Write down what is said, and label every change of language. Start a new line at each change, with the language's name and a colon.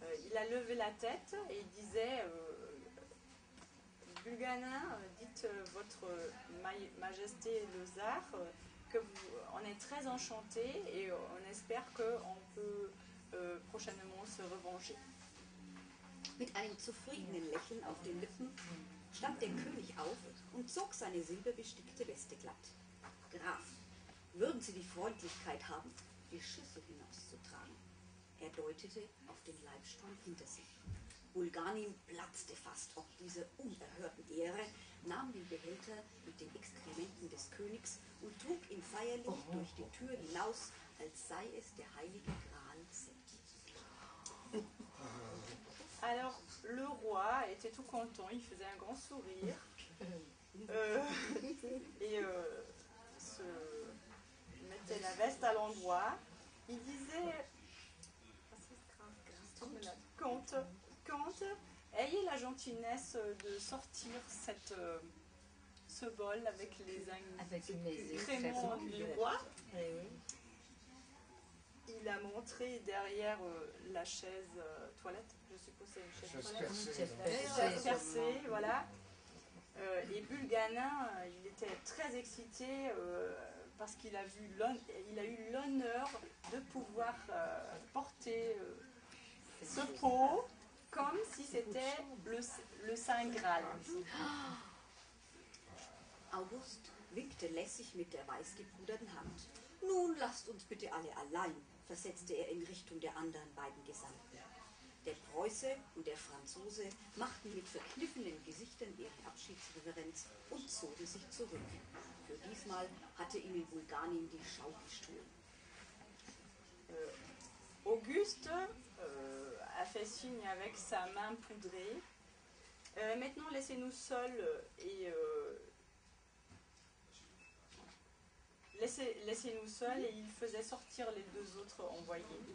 French: Il a levé la tête et il disait Bulganin, dites votre majesté le tsar on est très enchanté et on espère qu'on peut prochainement se revancher.
German: Mit einem zufriedenen Lächeln auf den Lippen stand der König auf und zog seine silberbestickte Weste glatt. Graf, würden Sie die Freundlichkeit haben, die Schüssel hinauszutragen? Er deutete auf den Leibstuhl hinter sich. Bulganin platzte fast ob dieser unerhörten Ehre, nahm den Behälter mit den Exkrementen des Königs und trug ihn feierlich durch die Tür hinaus, als sei es der heilige Gral selbst.
French: Alors, le roi était tout content, il faisait un grand sourire et se mettait la veste à l'endroit. Il disait Comte, ayez la gentillesse de sortir ce bol avec les ingrédients du roi. Il a montré derrière la chaise toilette, je suppose c'est une chaise toilette. Chaise percée, voilà. Et Bulganin, il était très excité parce qu'il a eu l'honneur de pouvoir porter ce pot comme si c'était le Saint Graal.
German: August winkte lässig mit der weißgepuderten Hand. Nun lasst uns bitte alle allein, versetzte er in Richtung der anderen beiden Gesandten. Der Preuße und der Franzose machten mit verkniffenen Gesichtern ihre Abschiedsreverenz und zogen sich zurück. Für diesmal hatte ihnen Bulganin die Schau gestohlen.
French: Auguste a fait signe avec sa main poudrée. Maintenant, laissez-nous seuls et laissez-nous seuls et il faisait sortir les deux autres envoyés.